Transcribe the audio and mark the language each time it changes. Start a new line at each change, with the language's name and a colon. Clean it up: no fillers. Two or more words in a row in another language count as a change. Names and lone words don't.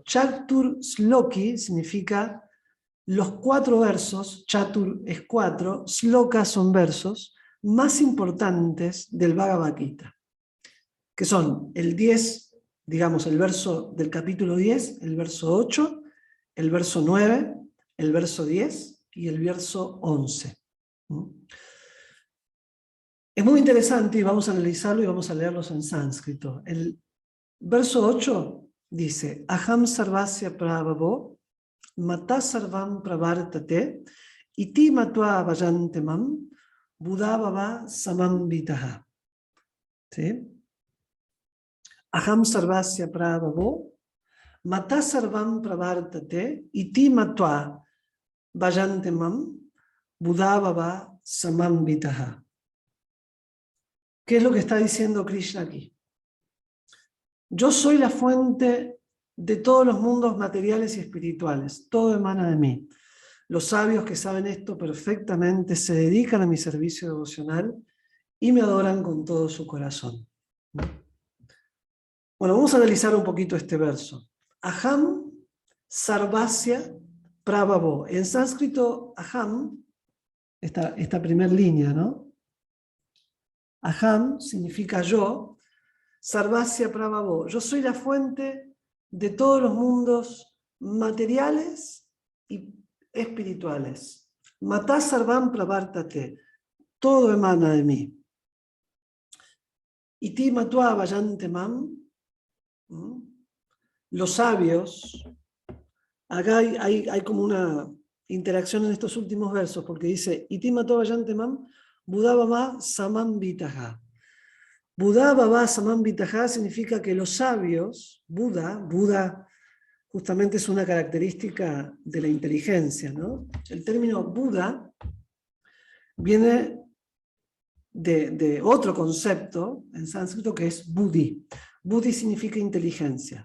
Spanish: Chatur Shloki significa los 4 versos, Chatur es 4, Shloka son versos, más importantes del Bhagavad Gita, que son el 10, digamos el verso del capítulo 10, el verso 8, el verso 9, el verso 10 y el verso 11. Es muy interesante y vamos a analizarlo y vamos a leerlos en sánscrito. El verso 8 dice,
Sanskrit: अहं सर्वस्य प्रभवो मत्तः सर्वं प्रवर्तते इति मत्वा भजन्ते मां बुधा भावसमन्विताः.
Spanish: ¿Sí?
Sanskrit: अहं सर्वस्य प्रभवो मत्तः सर्वं प्रवर्तते इति मत्वा भजन्ते मां बुधा भावसमन्विताः.
Spanish: ¿Qué es lo que está diciendo Krishna aquí? Yo soy la fuente de todos los mundos materiales y espirituales. Todo emana de mí. Los sabios que saben esto perfectamente se dedican a mi servicio devocional y me adoran con todo su corazón. Bueno, vamos a analizar un poquito este verso.
Sanskrit: अहं सर्वस्य प्रभवो.
Spanish: En sánscrito, aham, esta primera línea, ¿no? Aham significa yo.
Sanskrit: सर्वस्य प्रभवो.
Spanish: Yo soy la fuente de todos los mundos materiales y espirituales.
Sanskrit: मत्तः सर्वं प्रवर्तते.
Spanish: Todo emana de mí.
Sanskrit: इति मत्वा भजन्ते मां.
Spanish: Los sabios. Acá hay como una interacción en estos últimos versos, porque dice
Sanskrit: इति मत्वा भजन्ते मां बुधा भावसमन्विताः. बुधा भाव समन्विताः
Spanish: significa que los sabios, Buda justamente es una característica de la inteligencia, ¿no? El término Buda viene de otro concepto en sánscrito que es Buddhi. Buddhi significa inteligencia.